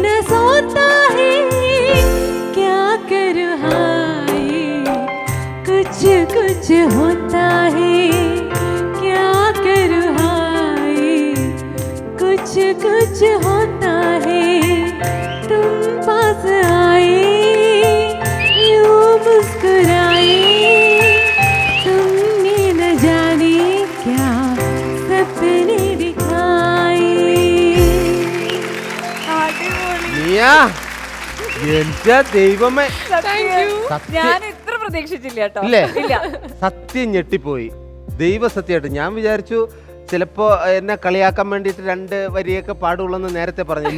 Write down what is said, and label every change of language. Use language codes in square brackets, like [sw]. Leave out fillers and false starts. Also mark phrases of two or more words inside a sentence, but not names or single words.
[hi] सोता है क्या करूँ हाय कुछ कुछ होता है क्या करूँ हाय कुछ कुछ होता है तुम पास आए यूं मुस्कुराए तुमने न जाने क्या सपने दिखाए [ml] മിയ, എന്റെ ദൈവമേ, ഞാൻ ഇത്ര പ്രതീക്ഷിച്ചില്ല കേട്ടോ. ഇല്ലേ? ഇല്ല. സത്യം ഞെട്ടിപ്പോയി. ദൈവസത്യമായിട്ട് ഞാൻ വിചാരിച്ചു ചിലപ്പോ എന്നെ കളിയാക്കാൻ വേണ്ടിയിട്ട് 2 വരിയൊക്കെ പാടുള്ളൂ നേരത്തെ പറഞ്ഞില്ല.